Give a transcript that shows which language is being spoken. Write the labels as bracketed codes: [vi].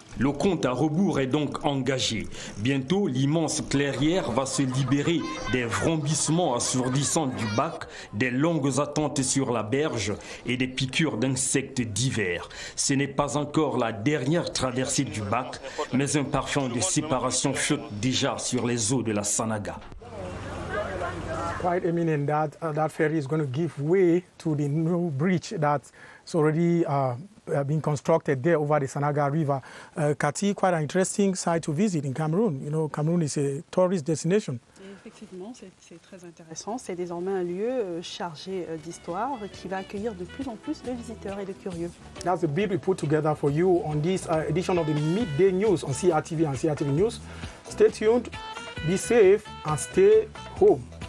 [fr] Le compte à rebours est donc engagé. Bientôt, l'immense clairière va se libérer des vrombissements assourdissants du bac, des longues attentes sur la berge et des piqûres d'insectes divers. Ce n'est pas encore la dernière traversée du bac, mais un parfum de séparation flotte déjà sur les eaux de la Sanaga. [en] quite eminent that that ferry is going to give way to the new bridge that's already being constructed there over the Sanaga River. Cathy, quite an interesting site to visit in Cameroon. You know, Cameroon is a tourist destination. [fr] Effectivement, c'est très intéressant. C'est désormais un lieu chargé d'histoire qui va accueillir de plus en plus de visiteurs et de curieux. [en] That's the bid we put together for you on this edition of the Midday News on CRTV and CRTV News. Stay tuned, be safe, and stay home.